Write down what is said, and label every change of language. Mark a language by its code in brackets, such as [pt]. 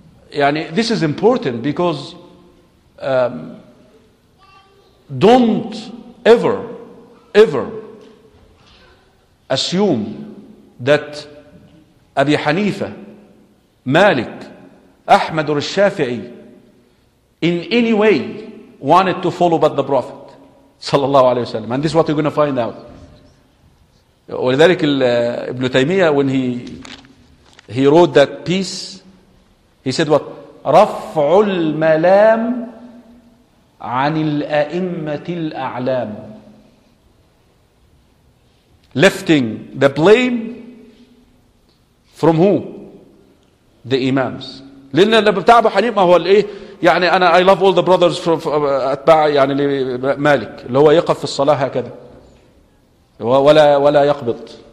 [en] This is important because don't ever, ever assume that Abi Hanifa, Malik, Ahmad or Shafi'i in any way wanted to follow but the Prophet sallallahu alayhi wa sallam. And this is what you're going to find out. ولذلك Ibn Taymiyyah, when he wrote that piece, he said what? [ar] رفع الملام عن الأئمة الأعلام. [en] Lifting the blame from who? The imams. [ar] لأن اللي بتاع أبو حنيفة هو الإيه؟ يعني أنا [en] I love all the brothers from [ar] أتباع يعني مالك اللي هو يقف في الصلاة هكذا ولا يقبض.